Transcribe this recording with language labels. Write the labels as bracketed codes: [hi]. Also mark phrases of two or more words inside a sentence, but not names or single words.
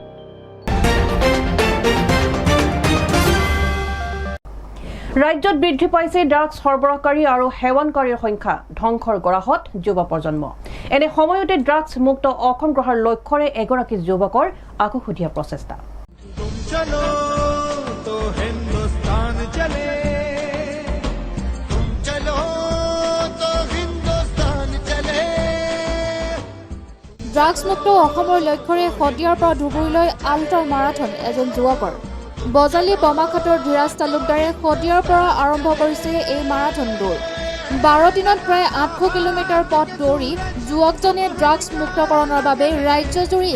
[as] ৰাজ্যত বৃদ্ধি পাইছে ড্ৰাগছ সৰবৰাহকাৰী আৰু সেৱনকাৰীৰ সংখ্যা। ধ্বংসৰ গৰাহত যুৱ প্ৰজন্ম। এনে সময়তে ড্ৰাগছ মুক্ত অসম গঢ়াৰ লক্ষ্যৰে এগৰাকী যুৱকৰ আকুসুধীয়া প্ৰচেষ্টা। [hi] चलो तो हिंदुस्तान चले तुम चलो तो हिंदुस्तान चले [as] ড্ৰাগছমুক্ত অসমৰ লক্ষ্যৰে শদিয়াৰ পৰা ধুবুৰীলৈ আল্ট্ৰা মাৰাথন এজন যুৱকৰ বজালী বমাখাটৰ ধীৰাজ তালুকদাৰে শদিয়াৰ পৰা আৰম্ভ কৰিছে এই মাৰাথন দৌৰ 12 দিনত প্ৰায় 800 কিলোমিটাৰ পথ দৌৰি যুৱকজনে ড্ৰাগছ মুক্তকৰণৰ বাবে ৰাজ্যজুৰি